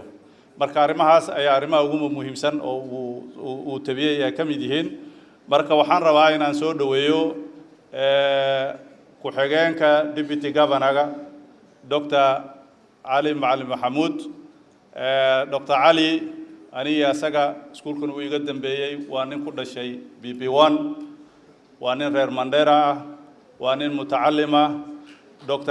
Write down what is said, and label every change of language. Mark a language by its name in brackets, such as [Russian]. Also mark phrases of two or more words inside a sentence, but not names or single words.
[Somali] Marka arrimahaas ayaa arrimaha ugu muhiimsan oo uu tabiyay ka mid yihiin. Marka waxaan rabaa inaan soo dhaweeyo ku-xigeenka [English] deputy governor [Somali] Dr. Ali Macalin Maxamuud. Dr. Ali aniga asaga iskuulkan uu iga dambeeyay, waa nin ku dhashay BP1, waa nin reer Mandera ah, waa nin mutacallima. Dr.